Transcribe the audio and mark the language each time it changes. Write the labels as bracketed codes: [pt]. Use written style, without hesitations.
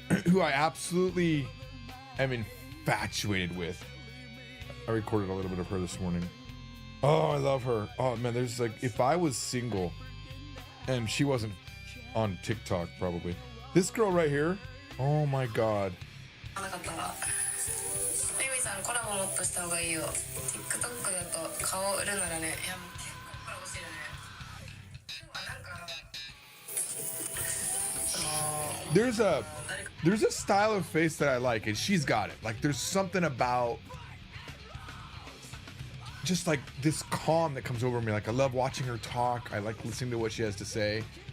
[en] Who I absolutely am infatuated with. I recorded a little bit of her this morning. Oh, I love her. Oh man, there's like, if I was single and she wasn't on TikTok, probably. This girl right here. Oh my god. [ja] レミさんコラボもっとした方がいいよ。 TikTok だと顔売るならね、いやもう結構コラボしてるね。今日はなんか [en] There's a style of face that I like, and she's got it. Like there's something about just like this calm that comes over me. Like I love watching her talk. I like listening to what she has to say.